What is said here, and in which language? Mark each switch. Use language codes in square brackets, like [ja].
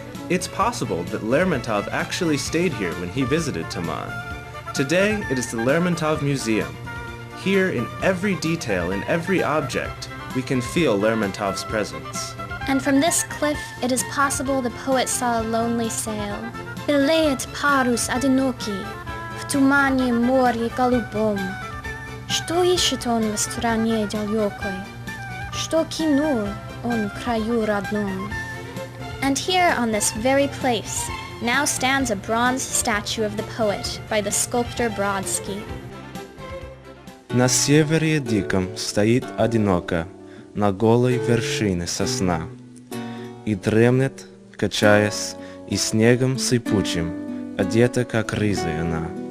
[en] It's possible that Lermontov actually stayed here when he visited Taman. Today, it is the Lermontov Museum. Here, in every detail, in every object, we can feel Lermontov's presence. And from this cliff, it is possible the poet saw a lonely sail. [ru] Белеет парус одинокий в тумане море голубом. Что ищет он в стране далекой? Что кинул он в краю родном? [en] And here on this very place now stands a bronze statue of the poet by the sculptor Brodsky. [ru] На севере диком стоит одиноко, на голой вершине сосна, и дремлет, качаясь, и снегом сыпучим, одета, как риза она.